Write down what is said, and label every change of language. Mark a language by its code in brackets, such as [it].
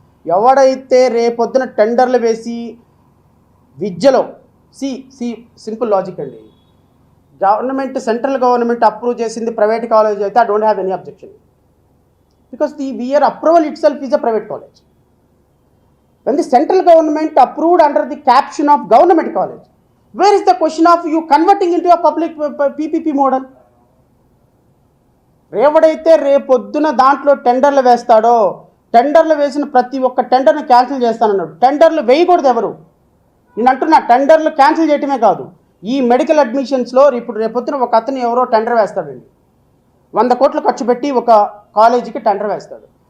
[te] ఎవడైతే రేపొద్దున టెండర్లు వేసి విద్యలో [en] Simple logic అండి, central government approve చేసింది private college అయితే I don't have any objection, because the very approval itself is a private college. When the central government approved under the caption of government college, where is the question of you converting into a public PPP model? [te] ఎవడైతే రేపొద్దున దాంట్లో టెండర్లు వేస్తాడో, టెండర్లు వేసిన ప్రతి ఒక్క టెండర్ని cancel చేస్తానన్నాడు. టెండర్లు వేయకూడదు ఎవరు. నేను అంటున్నా, టెండర్లు క్యాన్సిల్ చేయటమే కాదు, ఈ మెడికల్ అడ్మిషన్స్లో ఇప్పుడు రేపొద్దున ఒక అతను ఎవరో టెండర్ వేస్తాడండి, 100 కోట్లు ఖర్చు పెట్టి ఒక కాలేజీకి టెండర్ వేస్తాడు.